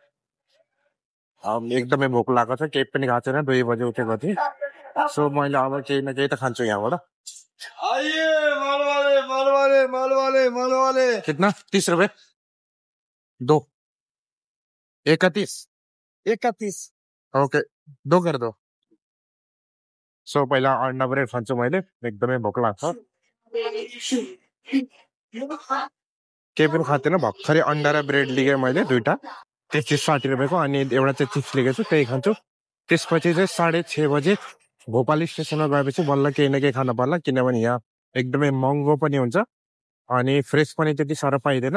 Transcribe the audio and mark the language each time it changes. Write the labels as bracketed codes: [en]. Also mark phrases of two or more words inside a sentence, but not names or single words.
[ne] एकदमै भोक लागेको छ, केही पनि खाएको छैन, 2 बजे उठेको थिएँ। सो मैले अब केही न केही त खान्छु यहाँबाट। [hi] कितना 30 रुपये 2 31 ओके 2 कर दो। [ne] सो पहिला अन्डा ब्रेड खान्छु मैले, एकदमै भोक लाग्छ। केही पनि खाँदैन, भर्खरै अन्डा र ब्रेड लिएँ मैले 2टा, त्यो चिज 60 रुपियाँको, अनि एउटा चाहिँ चिप्स लिएको छु, त्यही खान्छु। त्यसपछि चाहिँ 6:30 बजे भोपाल स्टेसनमा गएपछि बल्ल केही न केही खानु पर्ला, किनभने यहाँ एकदमै महँगो पनि हुन्छ अनि फ्रेस पनि त्यति साह्रो पाइँदैन।